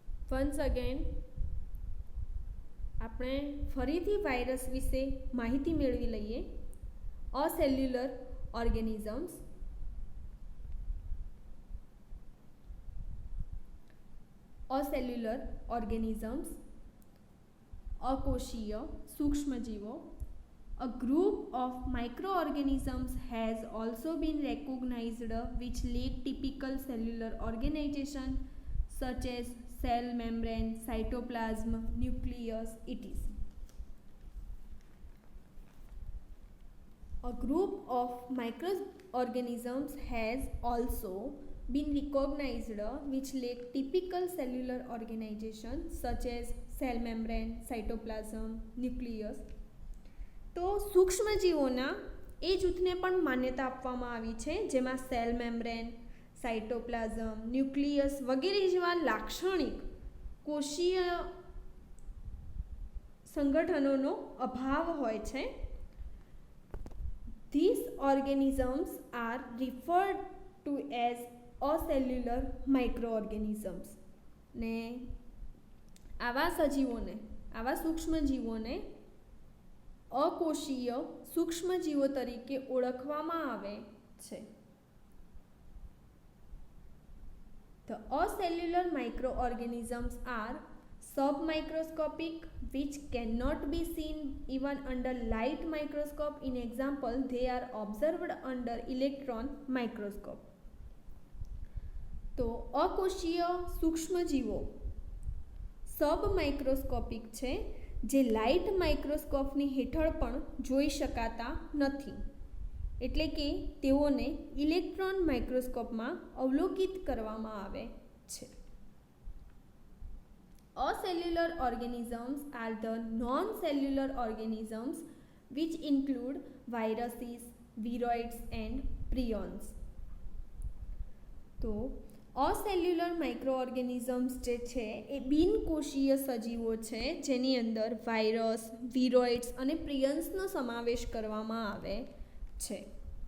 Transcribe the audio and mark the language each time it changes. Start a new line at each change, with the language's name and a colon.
English: once again
Gujarati: આપણે ફરીથી virus વિશે માહિતી મેળવી લઈએ.
English: Acellular organisms.
Gujarati: અસેલ્યુલર organisms અકોષીય સૂક્ષ્મજીવો.
English: A group of microorganisms has also been recognized which lack typical cellular organization such as cell membrane, cytoplasm, nucleus, etc. A group of microorganisms has also been recognized which lack typical cellular organization such as cell membrane, cytoplasm, nucleus.
Gujarati: તો સૂક્ષ્મજીવોના એ જૂથને પણ માન્યતા આપવામાં આવી છે જેમાં cell membrane, cytoplasm, nucleus વગેરે જેવા લાક્ષણિક કોષીય સંગઠનોનો અભાવ હોય છે.
English: These organisms are referred to as acellular microorganisms.
Gujarati: ને આવા સજીવોને, આવા સૂક્ષ્મજીવોને અકોષીય સૂક્ષ્મજીવો તરીકે ઓળખવામાં આવે છે.
English: The acellular microorganisms are submicroscopic which cannot be seen even under light microscope. In example, they are observed under electron microscope.
Gujarati: તો અકોષીય સૂક્ષ્મજીવો સબ માઇક્રોસ્કોપિક છે જે લાઇટ માઇક્રોસ્કોપની હેઠળ પણ જોઈ શકાતા નથી. એટલે કે તેઓને ઇલેક્ટ્રોન માઇક્રોસ્કોપમાં અવલોકિત કરવામાં આવે છે.
English: Acellular organisms are the non-cellular organisms which include viruses, viroids and prions.
Gujarati: તો અસેલ્યુલર માઇક્રોઓર્ગેનિઝમ્સ જે છે એ બિનકોષીય સજીવો છે જેની અંદર વાયરસ, વિરોઇડ્સ અને પ્રિયન્સનો સમાવેશ કરવામાં આવે છે.